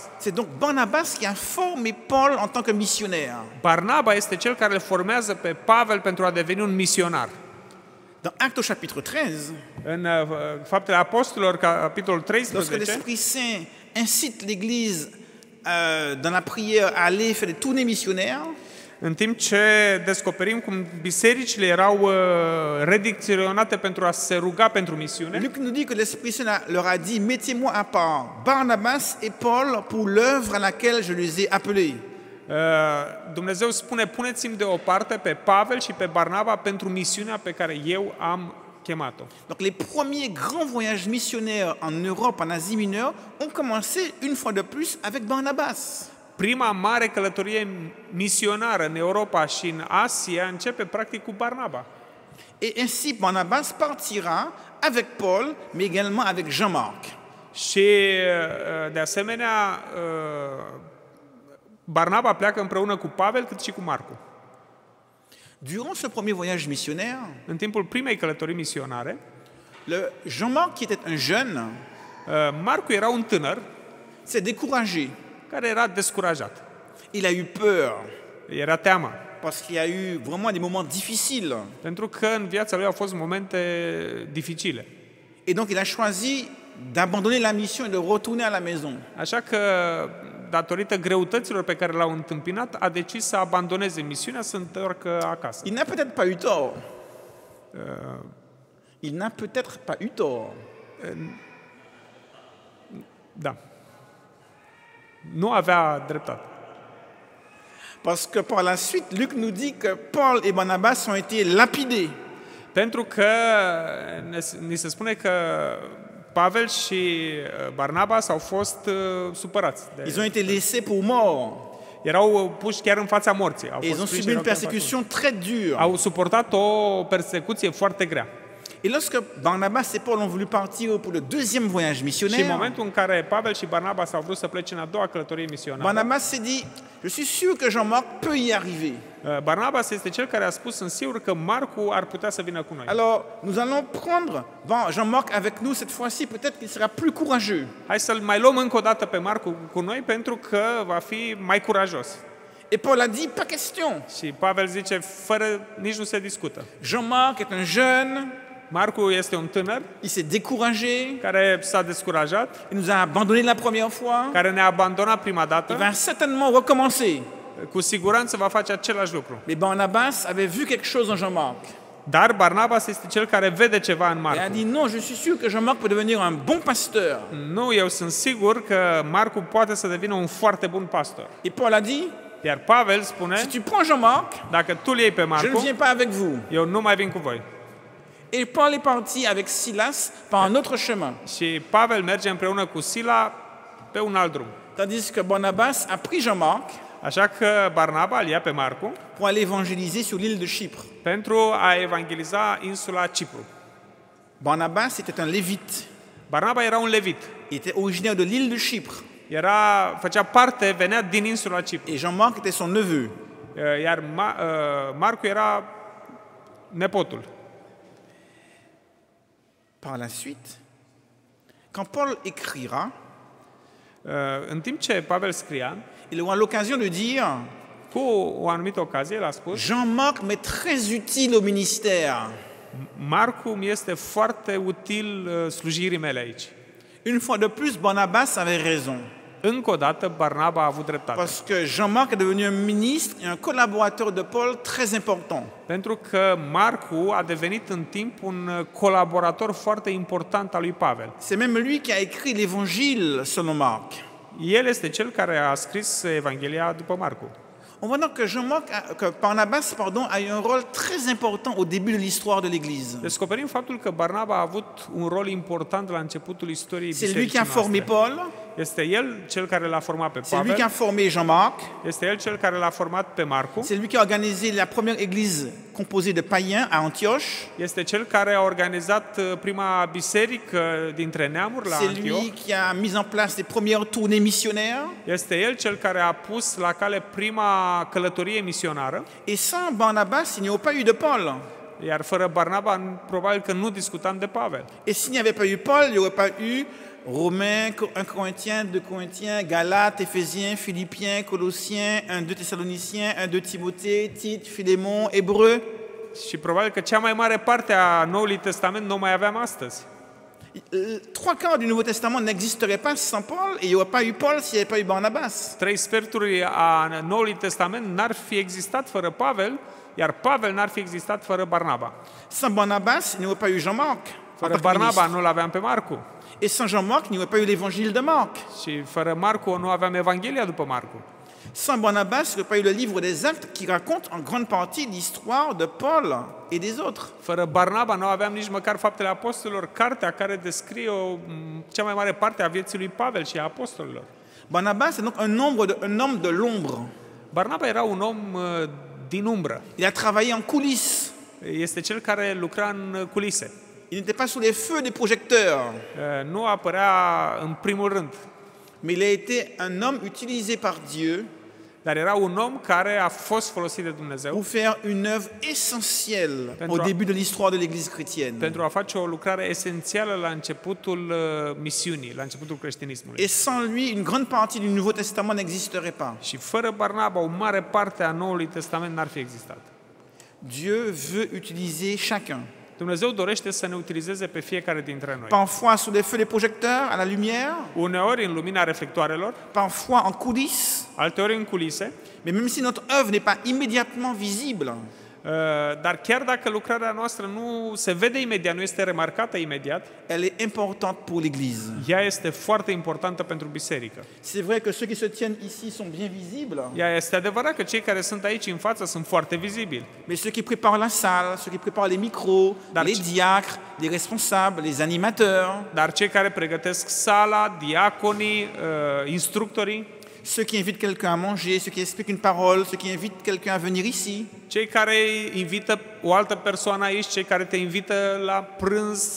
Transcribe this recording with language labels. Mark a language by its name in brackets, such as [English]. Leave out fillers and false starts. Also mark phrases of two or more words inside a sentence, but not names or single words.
[French] C'est donc Barnabas qui a formé Paul en tant que missionnaire. [Romanian] Barnaba este cel care îl formează pe Pavel pentru a deveni un misionar. [French] Dans Actes au chapitre 13, [Romanian] În Faptele Apostolilor, capitolul [French] lorsque 13, l'Esprit Saint incite l'Église dans la prière à aller faire des tournées missionnaires, [Romanian] în timp ce descoperim cum bisericile erau redicționate pentru a se ruga pentru misiune, [French] Luc nous dit que l'Esprit Saint leur a dit: mettez-moi à part Barnabas et Paul pour l'œuvre à laquelle je les ai appelés. [Romanian] Dumnezeu spune, puneți-mi deoparte pe Pavel și pe Barnaba pentru misiunea pe care eu am chemat-o. [French] Donc les premiers grands voyages missionnaires en Europe, en Asie mineure, ont commencé une fois de plus avec Barnabas. [Romanian] Prima mare călătorie misionară în Europa și în Asia începe practic cu Barnaba. [French] Et ainsi Barnabas partira avec Paul, mais également avec Jean-Marc. [Romanian] Și de asemenea Barnaba pleacă împreună cu Pavel cât și cu Marcu. [French] Durant ce premier voyage missionnaire, [Romanian] În timpul primei călătorii misionare, [French] le Jean-Marc, qui était un jeune, [Romanian] Marcu era un tânăr [French] s'est découragé. [Romanian] care era descurajat. [French] Il a eu peur [Romanian] Era teamă. [French] parce qu'il y a eu vraiment des moments difficiles. [Romanian] Pentru că în viața lui au fost momente dificile. [French] Et donc il a choisi d'abandonner la mission et de retourner à la maison. [Romanian] Așa că, datorită greutăților pe care le-au întâmpinat, a decis să abandoneze misiunea, să întoarcă acasă. [French] Il n'a peut-être pas eu tort. Il n'a peut-être pas eu tort. [Romanian] Da. Nu avea dreptate. [French] Parce que par la suite, Luc nous dit que Paul et Barnabas ont été lapidés. [Romanian] Pentru că ni se spune că Pavel și Barnaba au fost supărați. [French] Ils ont été laissés pour morts. [Romanian] Erau puși chiar în fața morții. [French] Et ils ont subi une persécution très dure. [Romanian] Au suportat o persecuție foarte grea. [French] Et lorsque Barnabas et Paul ont voulu partir pour le deuxième voyage [Romanian] Și în [French] missionnaire, [Romanian] momentul în care Pavel și Barnaba s-au vrut să plece în a doua călătorie misionară, [French] Barnabas s'est dit: je suis sûr que Jean-Marc peut y arriver. [Romanian] Barnabas este cel care a spus, sunt sigur că Marcu ar putea să vină cu noi. [French] Alors, nous allons prendre Jean-Marc avec nous cette fois-ci, peut-être qu'il sera plus courageux. [Romanian] Hai să-l mai luăm încă o dată pe Marcu cu noi pentru că va fi mai curajos. [French] Et Paul a dit, pas question. [Romanian] Și Pavel zice, fără nici nu se discută. [French] Jean-Marc est un jeune, [Romanian] Marcu este un tânăr [French] il s'est découragé, [Romanian] care s-a descurajat, [French] il nous a abandonnés la première fois, [Romanian] care ne-a abandonat prima [French] il [Romanian] dată, [French] va certainement recommencer. [Romanian] cu siguranță va face același lucru. [French] Mais Barnabas avait vu quelque chose en Jean-Marc. [Romanian] Dar Barnabas este cel care vede ceva în [French] Il a [Romanian] Marcu. [French] dit, non, je suis sûr que Jean-Marc peut devenir un bon pasteur. [Romanian] Nu, eu sunt sigur că Marcu poate să devină un foarte bun pastor. [French] Et Paul a dit, [Romanian] Iar Pavel spune, [French] si tu prends Jean-Marc, [Romanian] dacă tu îl iei pe [French] je ne [Romanian] Marcu, [French] viens pas avec vous. [Romanian] eu nu mai vin cu voi. [French] Et Paul est parti avec Silas par un autre chemin. [Romanian] Și Pavel merge împreună cu Sila pe un alt drum. [French] Tandis que Barnabas a pris Jean-Marc [Romanian] Așa că Barnaba îl ia pe Marcu [French] pour aller évangéliser sur l'île de Chypre. [Romanian] pentru a evangeliza insula Cipru. [French] Barnabas était un lévite. [Romanian] Barnaba era un levit. [French] Il était originaire de l'île de Chypre. [Romanian] Făcea parte, venea din insula Cipru. [French] Et Jean-Marc était son neveu. [Romanian] Iar Marcu era nepotul. [French] Par la suite, quand Paul écrira, [Romanian] În timp ce Pavel scria, [French] il aura l'occasion de dire, [Romanian] cu o anumită ocazie, el a spus, [French] Jean-Marc m'est très utile au ministère. [Romanian] Marcu mi este foarte util slujirii mele aici. [French] Une fois de plus, Barnabas avait raison. [Romanian] Încă o dată, Barnaba a avut dreptate. [French] Parce que Jean-Marc est devenu un ministre et un collaborateur de Paul très important. [Romanian] Pentru că Marcu a devenit în timp un colaborator foarte important al lui Pavel. [French] C'est même lui qui a écrit l'évangile selon Marc. [Romanian] El este cel care a scris Evanghelia după Marcu. [French] On voit donc que Barnabas a eu un rôle très important au début de l'histoire de l'Église. [Romanian] Descoperim faptul că Barnaba a avut un rol important la începutul istoriei [French] C'est lui [Romanian] bisericii [French] qui a formé [Romanian] noastre. [French] Paul, [Romanian] Este el cel care l-a format pe [French] c'est lui qui a [Romanian] Pavel, [French] formé Jean-Marc, [Romanian] este el cel care l-a format pe Marcu, [French] c'est lui qui a organisé la première église composée de païens à Antioche, [Romanian] este cel care a organizat prima biserică dintre neamuri la [French] c'est [Romanian] Antioch, [French] lui qui a mis en place les premières tournées missionnaires. [Romanian] este el cel care a pus la cale prima călătorie misionară, [French] Et sans Barnabas, il n'y aurait pas eu de Paul. [Romanian] iar fără Barnaba probabil că nu discutam de Pavel. [French] Et s'il n'y avait pas eu Paul, il n'y aurait pas eu Romains, 1 Corinthiens, 2 Corinthiens, Galates, Éphésiens, Philippiens, Colossiens, 1-2 Thessaloniciens, 1-2 Timothée, Tite, Philémon, Hébreux. [Romanian] Și probabil că cea mai mare parte a Noului Testament nu o mai aveam astăzi. [French] Trois quarts du Nouveau Testament n'existeraient pas sans Paul, et il n'y aurait pas eu Paul s'il n'y avait pas eu Barnabas. [Romanian] 3 sferturi a Noului Testament n-ar fi existat fără Pavel, iar Pavel n-ar fi existat fără Barnaba. [French] Sans Barnabas, il n'y aurait pas eu Jean-Marc. en [Romanian] Fără [French] tant que [Romanian] Barnaba [French] ministre. [Romanian] nu-l aveam pe Marcu. [French] Et sans Jean-Marc, il n'y aurait pas eu l'évangile de Marc. [Romanian] Și fără Marcu nu aveam Evanghelia după Marcu. [French] Sans Barnabas, il n'y aurait pas eu le livre des Actes qui raconte en grande partie l'histoire de Paul et des autres. [Romanian] Fără Barnaba nu aveam nici măcar Faptele Apostolilor, cartea care descrie cea mai mare parte a vieții lui Pavel și a apostolilor. [French] Barnabas est donc un homme de l'ombre. [Romanian] Barnaba era un om din umbră. [French] Il a travaillé en coulisses. [Romanian] Este cel care lucra în culise. [French] Il n'était pas sous les feux des projecteurs, [Romanian] Nu apărea în primul rând, [French] mais il a été un homme utilisé par Dieu [Romanian] dar era un om care a fost folosit de Dumnezeu [French] pour faire une œuvre essentielle [Romanian] Pentru [French] au [Romanian] a- [French] début de l'histoire de l'Église chrétienne. [Romanian] pentru a face o lucrare esențială la începutul misiunii, la începutul creștinismului. [French] Et sans lui, une grande partie du Nouveau Testament n'existerait pas. [Romanian] Și fără Barnaba, o mare parte a Noului Testament n-ar fi existat. [French] Dieu veut utiliser chacun. [Romanian] Dumnezeu dorește să ne utilizeze pe fiecare dintre noi. [French] Parfois sous les feux des projecteurs, à la lumière, [Romanian] Uneori în lumina reflectoarelor, [French] parfois en coulisses, [Romanian] alteori în culise, [French] mais même si notre œuvre n'est pas immédiatement visible, [Romanian] dar chiar dacă lucrarea noastră nu se vede imediat, nu este remarcată imediat, [French] elle est importante pour l'Église. [Romanian] ea este foarte importantă pentru biserică. [French] C'est vrai que ceux qui se tiennent ici sont bien visibles, [Romanian] Ea este adevărat că cei care sunt aici în față sunt foarte vizibili, [French] mais ceux qui préparent la salle, ceux qui préparent les micros, [Romanian] Dar [French] les diacres, les responsables, les animateurs, [Romanian] dar cei care pregătesc sala, diaconii, instructorii, [French] ceux qui invitent quelqu'un à manger, ceux qui expliquent une parole, ceux qui invitent quelqu'un à venir ici, [Romanian] cei care invită o altă persoană aici, cei care te invită la prânz,